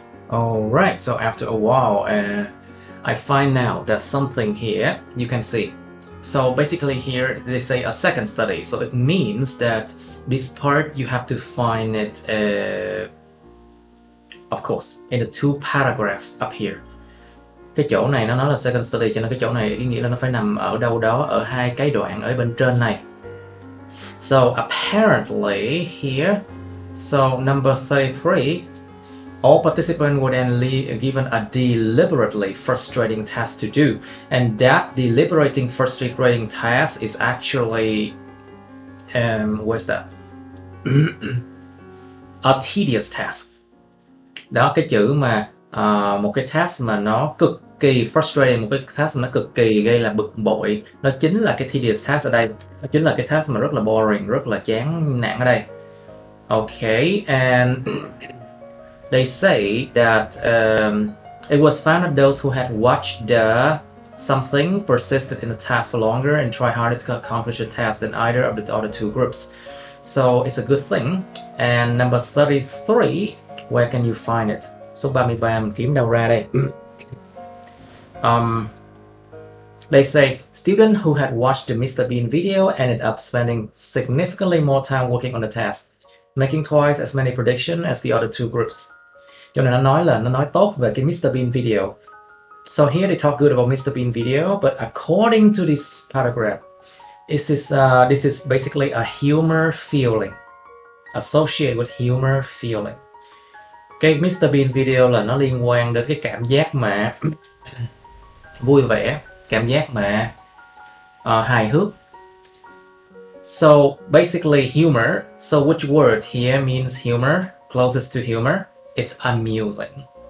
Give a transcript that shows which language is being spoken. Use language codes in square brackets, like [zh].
[en] Alright, so after a while, I find now that something here, you can see. So basically here they say a second study. So it means that this part you have to find it, of course, in the two paragraphs up here. [vi] Cái chỗ này nó nói là second study, cho nên cái chỗ này ý nghĩa là nó phải nằm ở đâu đó ở hai cái đoạn ở bên trên này. [en] So apparently here, so number 33, all participants were then given a deliberately frustrating task to do, and that deliberating frustrating task is actually, where's that? A tedious task. [vi] Đó, cái chữ mà một cái task mà nó cực kỳ frustrating, một cái task mà nó cực kỳ gây là bực bội, nó chính là cái tedious task ở đây. Nó chính là cái task mà rất là boring, rất là chán nản ở đây. [en] Okay, and they say that it was found that those who had watched the something persisted in the task for longer and tried harder to accomplish the task than either of the other two groups. So it's a good thing. And number 33, where can you find it? [vi] Số 33 mình kiếm đâu ra đây? [en] They say students who had watched the Mr. Bean video ended up spending significantly more time working on the task, making twice as many predictions as the other two groups. [vi] Cho nên nó nói tốt về cái Mr. Bean video. [en] So here they talk good about Mr. Bean video, but according to this paragraph, this is basically a humor feeling, associated with humor feeling. [vi] Cái Mr. Bean video là nó liên quan đến cái cảm giác mà vui vẻ, cảm giác mà hài hước. [en] So basically humor. So which word here means humor? Closest to humor, it's amusing.